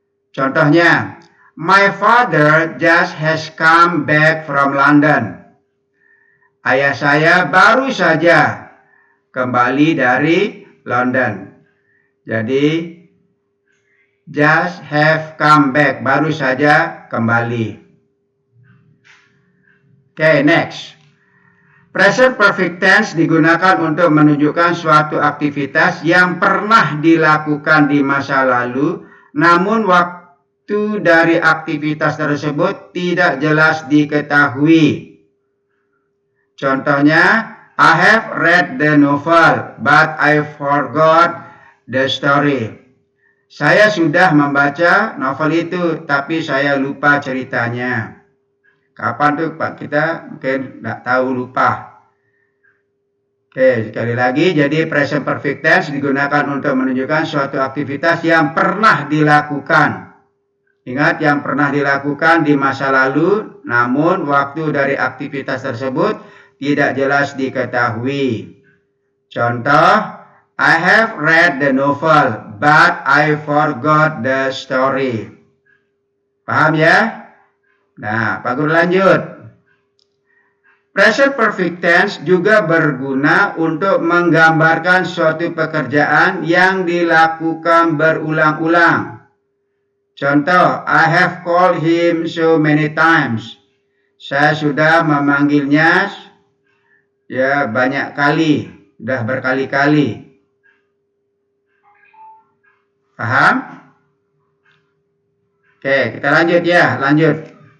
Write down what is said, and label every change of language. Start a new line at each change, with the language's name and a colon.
English: Contohnya, my father just has come back from London.
Indonesian: Ayah saya baru saja kembali dari London. Jadi
English: just have come back,
Indonesian: baru saja kembali.
English: Okay, next.
Indonesian: Present perfect tense digunakan untuk menunjukkan suatu aktivitas yang pernah dilakukan di masa lalu, namun waktu dari aktivitas tersebut tidak jelas diketahui.
English: Contohnya, I have read the novel, but I forgot the story.
Indonesian: Saya sudah membaca novel itu, tapi saya lupa ceritanya. Kapan tuh Pak? Kita mungkin nggak tahu, lupa. Oke, sekali lagi, jadi present perfect tense digunakan untuk menunjukkan suatu aktivitas yang pernah dilakukan. Ingat, yang pernah dilakukan di masa lalu, namun waktu dari aktivitas tersebut tidak jelas diketahui.
English: Contoh, I have read the novel, but I forgot the story.
Indonesian: Paham ya? Nah, Pak Guru lanjut. Present perfect tense juga berguna untuk menggambarkan suatu pekerjaan yang dilakukan berulang-ulang.
English: Contoh, I have called him so many times.
Indonesian: Saya sudah memanggilnya ya banyak kali, sudah berkali-kali. Paham? Oke, kita lanjut ya, lanjut.